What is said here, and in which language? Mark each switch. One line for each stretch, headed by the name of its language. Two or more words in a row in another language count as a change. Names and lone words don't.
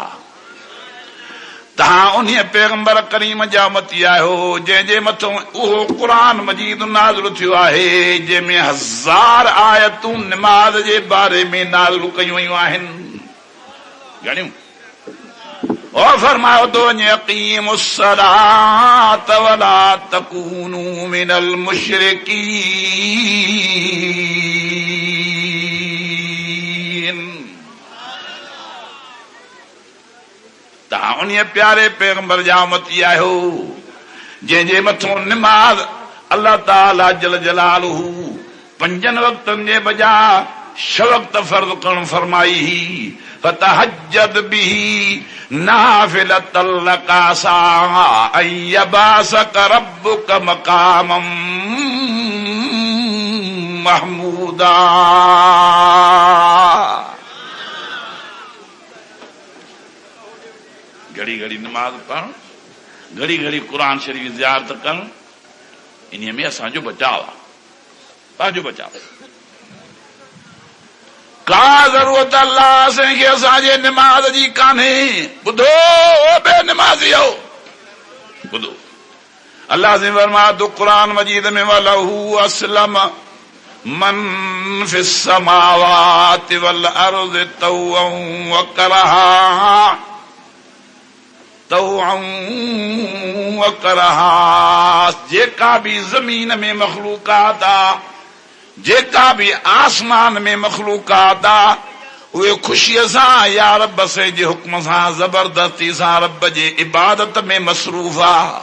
Sindhi: तव्हां उन पैगंबर करीम जा उम्मती आहियो जंहिंजे मथां उहो क़ुर मजीद नाज़िल थियो आहे, जंहिंमें 1000 आयतूं निमाज़ जे बारे में नाज़िल कयूं वयूं आहिनि। घणियूं? और फरमायो तो
Arabic: أقيموا الصلاة ولا تكونوا من المشركين.
Sindhi: तव्हां उन प्यारे पैगंबर जा उम्मती आहियो जंहिंजे मथां निमाज़
Arabic: الله تعالى جل جلاله
Sindhi: 5 वक़्तनि जे बजाय 6 वक़्त फर्ज़ करण फरमाई।
Arabic: فتهجد به نافلة لك عسى أن يبعثك ربك مقاما محمودا۔
Sindhi: घड़ी घड़ी नमाज पढ़ण, घड़ी घड़ी क़ुरान शरीफ़ ज़ियारत करण, इन में असांजो बचाव आहे, पंहिंजो बचाव। का ज़रूरत अल्लाह से कि असांजे निमाज़ जी कान्हे। ॿुधो बे निमाज़ियो, ॿुधो अल्लाह से फरमाए थो क़ुरान मजीद में
Arabic: وله أسلم من في السماوات والأرض طوعا وكرها
Sindhi: जेका भी ज़मीन में मखलूकात आहे, जेका भी आसमान में मखलूकात आहे, उहे ख़ुशीअ सां या रब से जे हुक्म सां ज़बरदस्ती सां रब जे इबादत में मसरूफ़ आहे।